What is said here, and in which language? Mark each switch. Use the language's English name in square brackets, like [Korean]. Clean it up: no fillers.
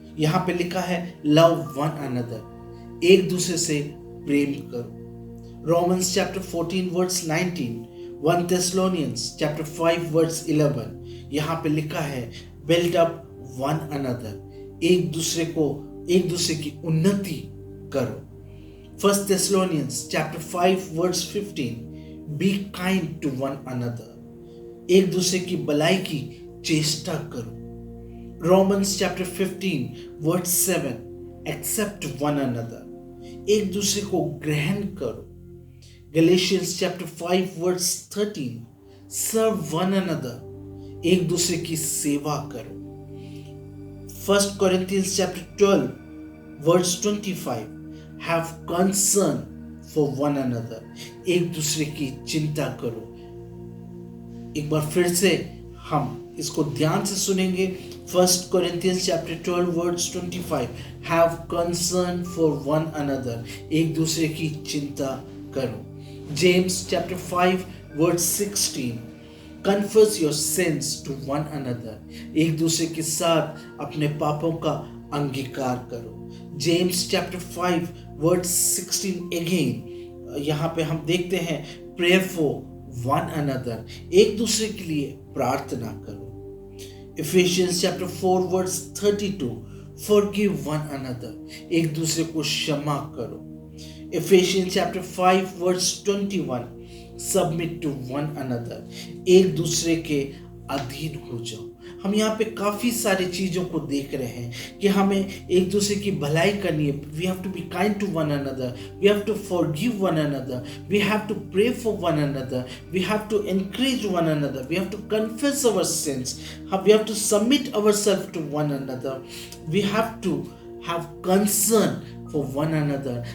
[Hindi] यहाँ पे लिखा है [English] love one another, [Hindi] एक दूसरे से प्रेम करो। [English] Romans chapter 14 verse 19, 1 Thessalonians chapter 5 verse 11, [Hindi] यहाँ पे लिखा है [English] build up one another, [Hindi] एक दूसरे की उन्नति करो। [English] 1 Thessalonians chapter 5 verse 15, be kind to one another, [Hindi] एक दूसरे की भलाई की चेष्टा करो। [English] Romans chapter 15 verse 7, accept one another, [Hindi] एक दूसरे को ग्रहण करो। [English] Galatians chapter 5 verse 13, serve one another, [Hindi] एक दूसरे की सेवा करो। [English] 1 Corinthians chapter 12 verse 25, have concern for one another, [Hindi] एक दूसरे की चिंता करो। एक बार फिर से हम इसको ध्यान से सुनेंगे। [English] 1 Corinthians chapter 12 verse 25, have concern for one another, [Hindi] एक दूसरे की चिंता करो। [English] James chapter 5 verse 16, confess your sins to one another, [Hindi] एक दूसरे के साथ अपने पापों का अंगीकार करो। [English] James chapter 5 verse 16 again, [Hindi] यहाँ पे हम देखते हैं [English] pray for one another, [Hindi] एक दूसरे के लिए प्रार्थना करो। [English] Ephesians chapter 4 verse 32, forgive one another, [Hindi] एक दूसरे को क्षमा करो। [English] Ephesians chapter 5 verse 21, submit to one another, [Hindi] एक दूसरे के अधीन हो जाओ। हम यहाँ पे काफी सारी चीजों को देख रहे हैं कि हमें एक दूसरे की भलाई करनी है. [English] We have to be kind to one another, we have to forgive one another, we have to pray for one another, we have to encourage one another, we have to confess our sins, we have to submit ourself to one another, we have to have concern for one another.